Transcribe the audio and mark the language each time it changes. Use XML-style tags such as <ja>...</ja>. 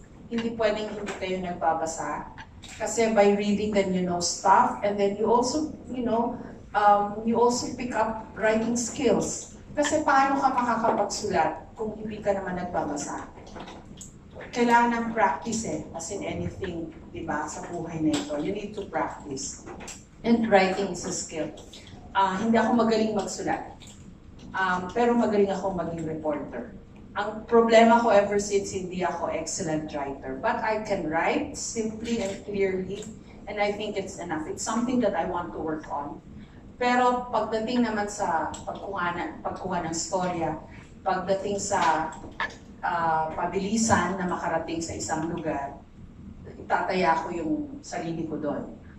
<tl>Hindi pwedeng hindi kayo nagbabasa. Kasi</tl> <en>by reading, then you know stuff. And then you also, you also pick up writing skills.</en> <tl>Kasi paano ka makakapagsulat kung hindi ka naman nagbabasa? Kailangan ng practice</tl> <en>as in anything,</en> <tl>di ba, sa buhay na ito.</tl> <en>You need to practice. And writing is a skill.</en> <tl>Hindi ako magaling magsulat. Pero magaling ako maging reporter. Ang problema ko</tl> <en>ever since,</en> <tl>hindi ako</tl> <en>excellent writer. But I can write simply and clearly, and I think it's enough. It's something that I want to work on.</en> <tl>Pero pagdating naman sa pagkuha ng storya, pagdating sa pabilisan na makarating sa isang lugar, itataya ko yung sarili ko doon.</tl>